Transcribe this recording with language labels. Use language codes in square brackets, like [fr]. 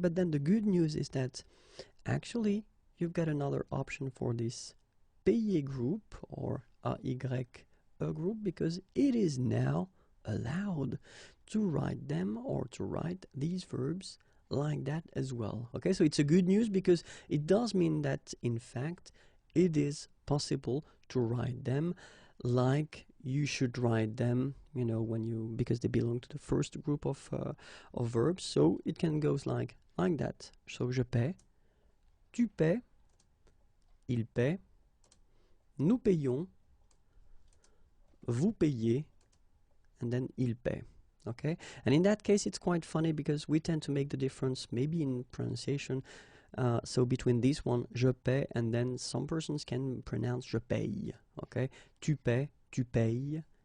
[en] But then the good news is that actually you've got another option for this payer group or AY group, because it is now allowed to write them or to write these verbs like that as well. Okay, so it's a good news because it does mean that in fact it is possible to write them like you should write them, you know, when you, because they belong to the first group of verbs. So it can go like that. [fr] So je paie, tu paies, il paie, nous payons, vous payez, and then il paie. [en] Okay, and in that case it's quite funny because we tend to make the difference maybe in pronunciation, so between this one, je paie, and then some persons can pronounce je paye. Okay, tu paies, tu payes,